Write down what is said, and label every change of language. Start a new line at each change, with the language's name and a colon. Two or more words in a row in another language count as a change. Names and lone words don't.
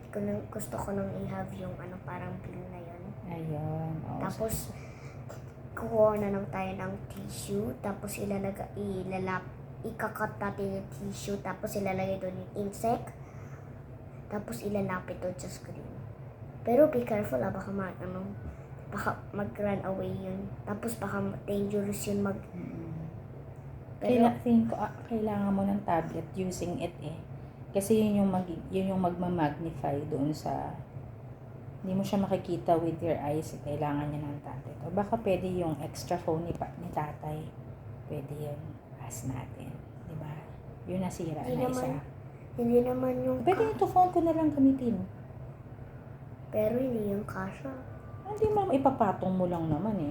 Filipino: Gusto ko nang i-have yung parang pill na yun. Ayun. Oh, Tapos, kukuha na lang tayo ng tissue, tapos ikakat natin yung tissue, tapos ilalagay doon yung insect, tapos ilalapit doon sa screen. Pero
English: be careful
Filipino: baka mag-
English: run away
Filipino: yun. Tapos baka dangerous yun Pero, kailangan mo ng
English: tablet using it
Filipino: eh. Kasi yun yung magma-magnify doon sa... Hindi mo siya makikita
English: with your eyes.
Filipino: Kailangan niya ng tablet. O baka pwede yung extra phone ni tatay. Pwede yun. Ask natin. Diba? Yun nasira na isa. Hindi naman yung... Pwede ito phone ko na lang gamitin. Pero hindi yung kasha. Hindi mo, ipapatong mo lang naman eh.